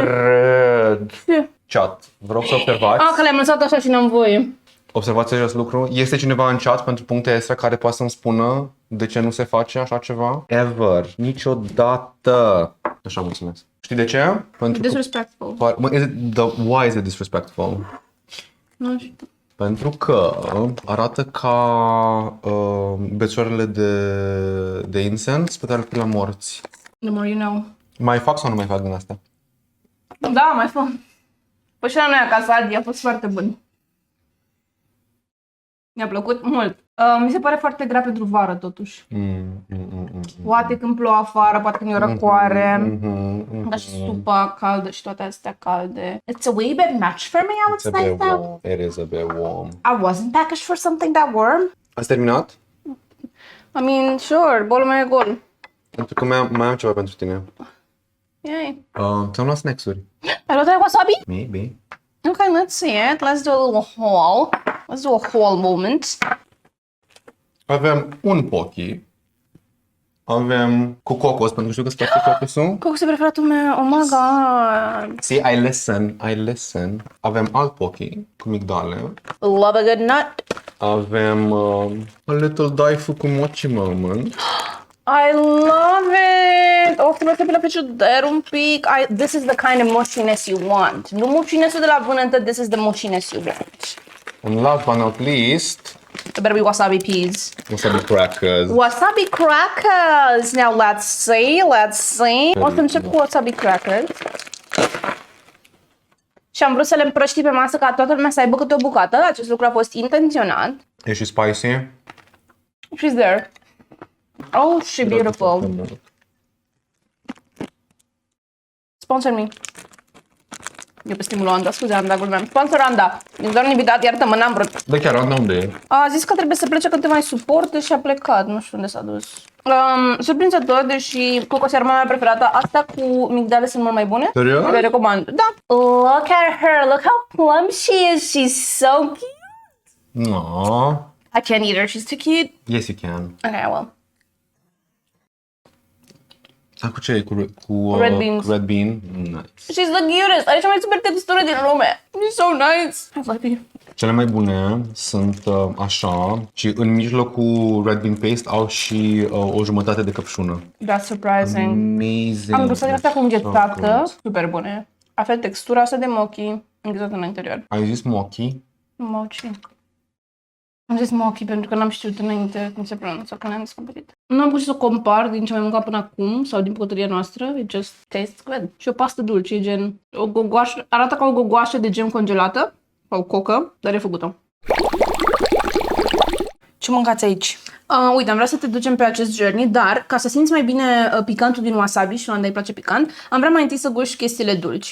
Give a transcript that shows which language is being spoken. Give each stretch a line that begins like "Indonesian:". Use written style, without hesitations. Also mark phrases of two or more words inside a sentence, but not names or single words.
Romanian: cred. Ce? Chat, vă rog să observați. Ah, că le-am lăsat așa și n-am voie. Observați acest lucru. Este cineva în chat pentru puncte extra care poate să-mi spună de ce nu se face așa ceva? Ever. Niciodată. Așa, mulțumesc. Știi de ce? Pentru că...
English: Disrespectful. Why is it disrespectful?
Romanian: Nu știu. Pentru că arată ca bețoarele de incense pe care le pui la morți.
English: The more you know.
Romanian: Mai fac sau nu mai fac din asta? Da, mai fă. Păi și la noi acasă, Adi, a fost foarte bun. Mi-a plăcut mult. Mi se pare foarte grea pentru vară, totuși. Poate când plouă afară, poate când e o răcoare. Dar și supa caldă și toate astea calde.
English: It's a wee bit much for me, I would It's a say bit so. warm. It is a bit warm. I wasn't packaged for something that warm.
Romanian: Ați terminat?
English: I mean, sure,
Romanian: bolul meu e gol. Pentru că mai am ceva pentru tine.
English: Yay.
Romanian: Ți-am luat snacks-uri. Ai luat aia wasabi?
English: Maybe. Okay, let's see it. Let's do a little haul. Let's do a haul moment.
Romanian: Avem un pochi. Avem cu cocos, pentru că știu că îți place cocosul. Cocos e preferatul meu.
English: Oh my god. See, I listen.
Romanian: Avem alt pochi cu migdale.
English: Love a good nut.
Romanian: Avem
English: a little
Romanian: daifu cu mochi moment.
English: I love it!
Romanian: O, trebuie să pe la frigider un pic.
English: This is the kind of mushiness you want.
Romanian: Nu mushiness-ul de la vânătă,
English: this is the mushiness you want. And last but not least, There better be wasabi peas. wasabi crackers. Wasabi crackers! Now let's see, let's see.
Romanian: O să încep cu
English: wasabi crackers.
Romanian: Și am vrut să le împrăști pe masă ca toată lumea să aibă câte o bucată. Acest lucru a fost intenționat. E și spicy.
English: She's there. Oh, she's beautiful. Sponsor me.
Romanian: Eu pe stimulul Anda, scuze Anda, glumeam.
English: Sponsor Anda.
Romanian: E doar un invitat, iartă-mă, n-am vrut. Da, chiar, Anda, unde e? A zis că trebuie să plece când te mai suporte și a plecat. Nu știu unde s-a dus. Surprinzător, deși cocos e arma mea preferată. Astea cu migdale sunt mult mai bune. Serios? Le recomand. Da.
English: Look at her. Look how plump she is. She's so cute. No. I can't eat her. She's too cute. Yes, you can. Okay, well.
Romanian: Dar cu ce e? Cu
English: Red beans. Red bean? Nice. She's the cutest.
Romanian: Are cea mai super textură din lume.
English: She's so nice. I love you.
Romanian: Cele mai bune sunt așa și în mijlocul
English: red bean paste
Romanian: au și o jumătate de căpșună.
English: That's surprising. Amazing.
Romanian: Am gustat din astea cu înghețată.
English: So good.
Romanian: Super bune. A fel textura asta de mochi înghețată în interior. Ai zis mochi? Mochi. Am zis mochi pentru că n-am știut înainte cum se pronunță, că n-am descoperit. Nu am putut să compar din ce am mâncat până acum sau din bucătăria noastră.
English: It just tastes good.
Romanian: Și o pastă dulce, e gen o gogoașă, arată ca o gogoașă de gem congelată sau cocă, dar e făcută. Ce mâncați aici? Uite, am vrea să te ducem pe acest journey, dar ca să simți mai bine picantul din wasabi și Luanda îi place picant, am vrea mai întâi să guști chestiile dulci.